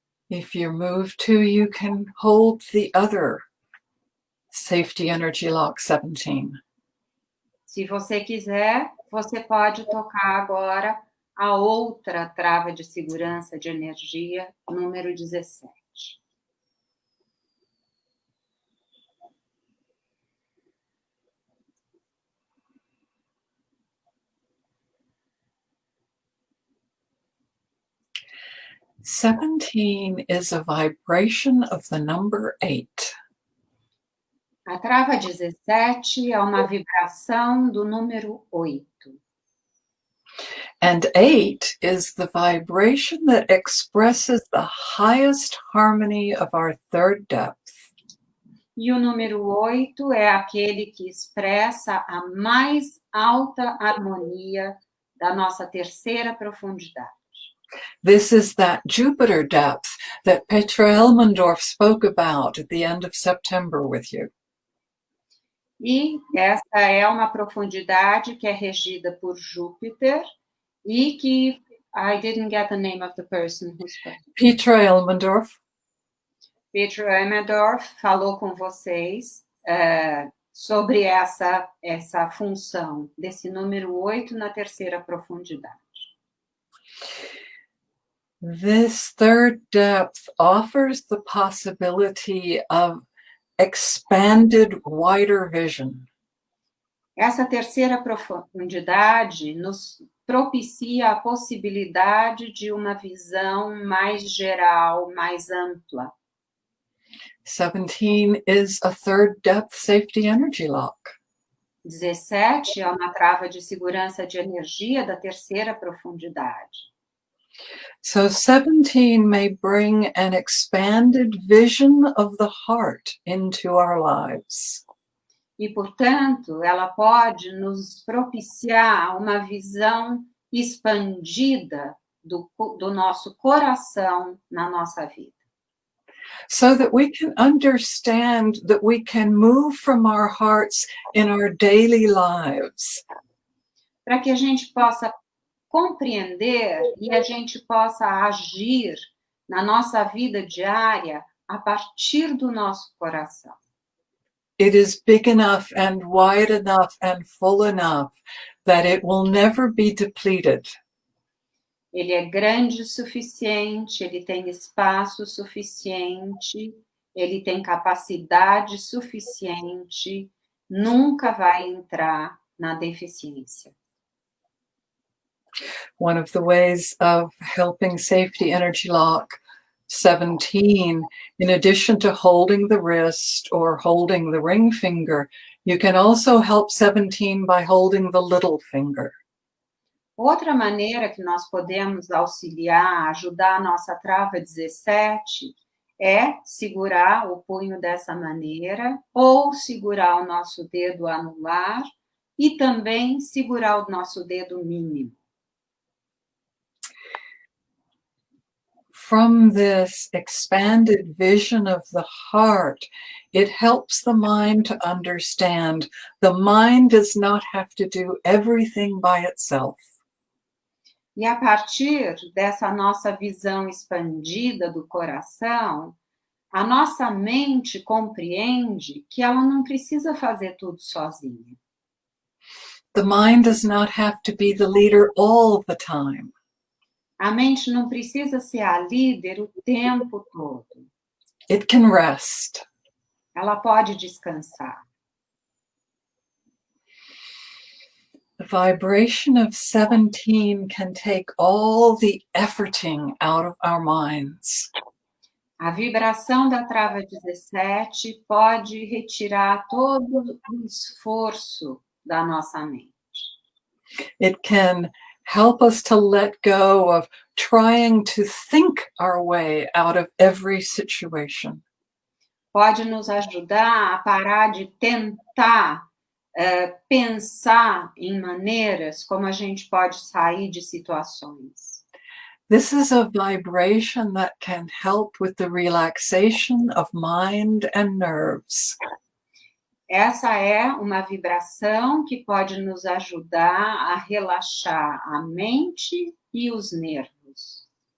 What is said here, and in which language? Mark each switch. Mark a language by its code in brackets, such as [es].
[en] If you're moved to, you can hold the other safety energy lock 17. [pt] Se você quiser, você pode tocar agora a outra trava de segurança de energia, número 17. [en] "17 is a vibration of the number 8. [pt] A trava 17 é uma vibração do número 8. [en] And 8 is the vibration that expresses the highest harmony of our third depth. [pt] E o número 8 é aquele que expressa a mais alta harmonia da nossa terceira profundidade. [en] This is that Jupiter depth that Petra Elmendorf spoke about at the end of September with you. [pt] E essa é uma profundidade que é regida por Júpiter e que [en] I didn't get the name of the person who spoke. Petra Elmendorf. [pt] Petra Elmendorf falou com vocês sobre essa função desse número 8 na terceira profundidade. [en] This third depth offers the possibility of expanded, wider vision. [pt] Essa terceira profundidade nos propicia a possibilidade de uma visão mais geral, mais ampla. [en] 17 is a third depth safety energy lock. [pt] 17 é uma trava de segurança de energia da terceira profundidade. [en] So 17 may bring an expanded vision of the heart into our lives. [pt] E, portanto, ela pode nos propiciar uma visão expandida do nosso coração na nossa vida. [en] So that we can understand that we can move from our hearts in our daily lives. [pt] Para que a gente possa compreender e a gente possa agir na nossa vida diária a partir do nosso coração. [en] It is big enough and wide enough and full enough that it will never be depleted. [pt] Ele é grande o suficiente, ele tem espaço suficiente, ele tem capacidade suficiente, nunca vai entrar na deficiência. [en] One of the ways of helping Safety Energy Lock 17, in addition to holding the wrist or holding the ring finger, you can also help 17 by holding the little finger. [pt] Outra maneira que nós podemos auxiliar, ajudar a nossa trava 17 é segurar o punho dessa maneira ou segurar o nosso dedo anular e também segurar o nosso dedo mínimo. [en] From this expanded vision of the heart, it helps the mind to understand the mind does not have to do everything by itself. [pt] E a partir dessa nossa visão expandida do coração, a nossa mente compreende que ela não precisa fazer tudo sozinha. [en] The mind does not have to be the leader all the time. [pt] A mente não precisa ser a líder o tempo todo. [en] It can rest. [pt] Ela pode descansar. [en] The vibration of 17 can take all the efforting out of our minds. [pt] A vibração da trava 17 pode retirar todo o esforço da nossa mente. [en] It can help us to let go of trying to think our way out of every situation. [pt] Pode nos ajudar a parar de tentar pensar em maneiras como a gente pode sair de situações. [en] This is a vibration that can help with the relaxation of mind and nerves. [pt] Essa é uma vibração que pode nos ajudar a relaxar a mente e os nervos.